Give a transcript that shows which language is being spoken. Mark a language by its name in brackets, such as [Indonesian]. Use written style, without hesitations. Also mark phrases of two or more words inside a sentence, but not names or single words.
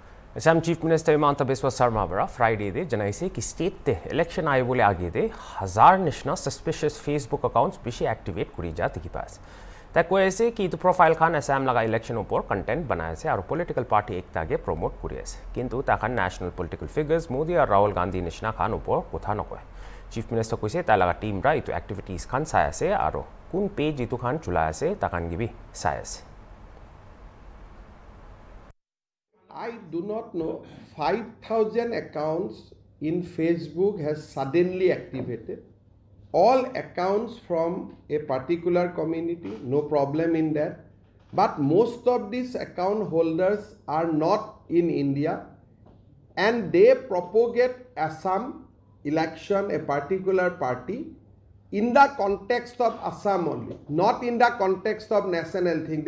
[Naga Pidgin] Assam Chief Minister Himanta Biswa Sarma bara Friday de janaise ki state te election aaye bole age de 1000 nishna [English] suspicious Facebook accounts [Naga Pidgin] bishi activate kuri ja tiki paas ta koi aise ki to profile khan Assam laga election upor content banaya ase aru [English] political party [Naga Pidgin] ekta ge promote kuri ase kintu ta khan [English] national political figures [Naga Pidgin] Modi aru Rahul Gandhi nishna khan upor kotha nokoy Chief Minister koise ta laga team ra itu activities khan sai ase aru kun page itu khan chula ase ta khan gi bi sai ase [English] I do not know 5,000 accounts in Facebook has suddenly activated. All accounts from a particular community, no problem in that. But most of these account holders are not in India and they propagate Assam election, a particular party, in the context of Assam only, not in the context of national thing.